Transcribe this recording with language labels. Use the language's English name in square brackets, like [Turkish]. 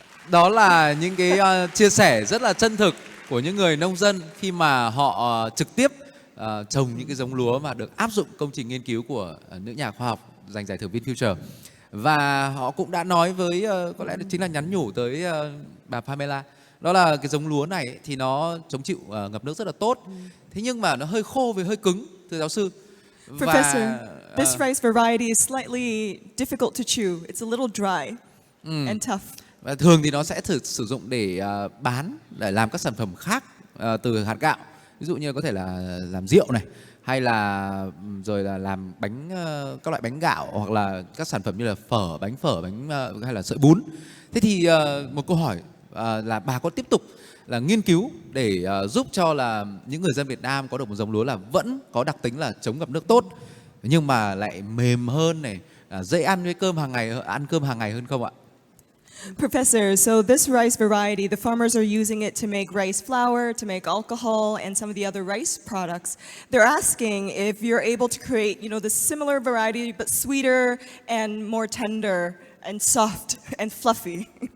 [Vietnamese] Đó là những cái chia sẻ rất là chân thực của những người nông dân khi mà họ trực tiếp trồng những cái giống lúa mà được áp dụng công trình nghiên cứu của nữ nhà khoa học giành giải thưởng VinFuture. Và họ cũng đã nói với, có lẽ chính là nhắn nhủ tới bà Pamela, đó là cái giống lúa này thì nó chống chịu ngập nước rất là tốt. Thế nhưng mà nó hơi khô và hơi cứng, thưa giáo sư. [English] Professor, this rice variety is slightly difficult to chew. It's a little dry and tough. [Vietnamese] Và thường thì nó sẽ sử dụng để bán, để làm các sản phẩm khác từ hạt gạo. Ví dụ như có thể là làm rượu này, hay là rồi là làm bánh, các loại bánh gạo, hoặc là các sản phẩm như là bánh phở, hay là sợi bún. Thế thì một câu hỏi là bà có tiếp tục là nghiên cứu để giúp cho là những người dân Việt Nam có được một giống lúa là vẫn có đặc tính là chống ngập nước tốt, nhưng mà lại mềm hơn này, dễ ăn với cơm hàng ngày hơn không ạ? [English] Professor, so this rice variety, the farmers are using it to make rice flour, to make alcohol, and some of the other rice products. They're asking if you're able to create, this similar variety, but sweeter and more tender and soft and fluffy.